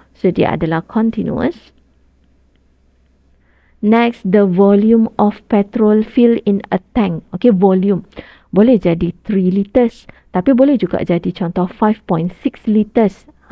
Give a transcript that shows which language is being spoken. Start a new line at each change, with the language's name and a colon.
Malay: So dia adalah continuous.
English: Next, the volume of petrol filled in a tank.
Malay: Okay, volume boleh jadi 3 liters, tapi boleh juga jadi contoh 5.6 liters.